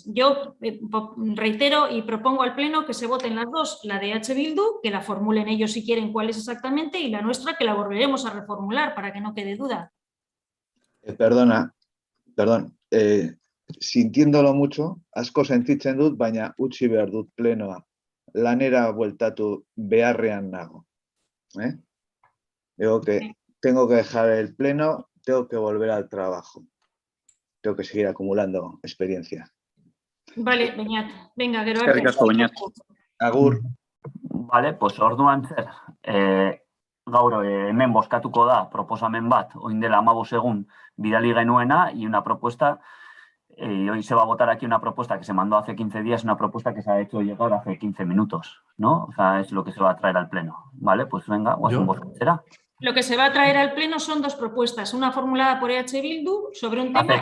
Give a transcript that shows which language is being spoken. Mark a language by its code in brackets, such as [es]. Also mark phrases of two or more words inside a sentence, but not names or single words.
[es] Yo reitero y propongo al Pleno que se voten las dos, la de H. Bildu, que la formulen ellos si quieren cuál es exactamente, y la nuestra que la volveremos a reformular para que no quede duda. Perdón, sintiéndolo mucho, [eu] asko sentitzen dut, baina utzi behar dut plenoa. Lanera bueltatu beharrean nago. [es] Digo que tengo que dejar el Pleno, tengo que volver al trabajo. Tengo que seguir acumulando experiencia. Vale, Beñat. Venga, gero [eu] arte. Eskerrik asko, Beñat. Agur. [es] Vale, pues [eu] orduan zer. Gaur hemen bozkatuko da proposamen bat, orain dela 15 egun bidali genuena, [es] y una propuesta, hoy se va a votar aquí una propuesta que se mandó hace 15 días, una propuesta que se ha hecho llegar hace 15 minutos, ¿no? O sea, es lo que se va a traer al Pleno. Vale, pues venga, será. Lo que se va a traer al Pleno son dos propuestas, una formulada por EH Bildu sobre un tema